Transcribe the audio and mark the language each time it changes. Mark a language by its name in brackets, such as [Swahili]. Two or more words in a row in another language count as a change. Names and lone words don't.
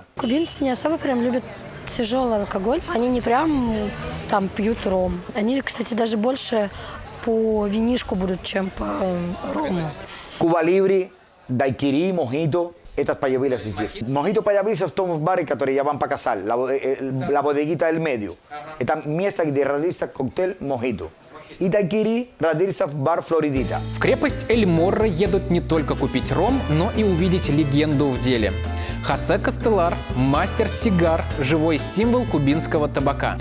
[Russian] Кубинцы не особо прям любят тяжелый алкоголь. Они не прям там пьют ром. Они, кстати, даже больше по винишку будут, чем по рому. Куба Либре, дайкири, мохито. Это появилось здесь. Мохито появился в том баре, который я вам показал, [Spanish] la bodeguita del medio. [Russian] Это место, где родился коктейль мохито. И дайкири родился в бар Флоридита. В крепость Эль-Морро едут не только купить ром, но и увидеть легенду в деле. Хосе Кастеллар – мастер сигар, живой символ кубинского табака.